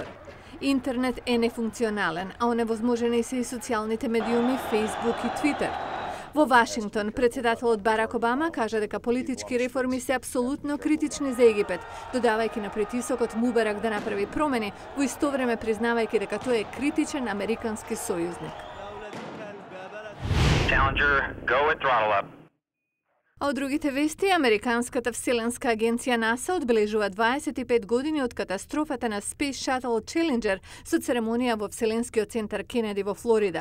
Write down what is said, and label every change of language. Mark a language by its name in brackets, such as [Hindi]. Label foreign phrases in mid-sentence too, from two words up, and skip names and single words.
[Macedonian] Интернет е нефункционален, а оневозможени се и социјалните медиуми Facebook и Twitter. Во Вашингтон, председателот Барак Обама кажа дека политички реформи се апсолутно критични за Египет, додавајќи на притисокот Мубарак да направи промени, во исто време признавајќи дека тој е критичен американски сојузник. [English] Challenger, go at throttle up. [Macedonian] А од другите вести, Американската вселенска агенција НАСА одбележува 25 години од катастрофата на Space Shuttle Challenger со церемонија во Вселенскиот центар Кенеди во Флорида.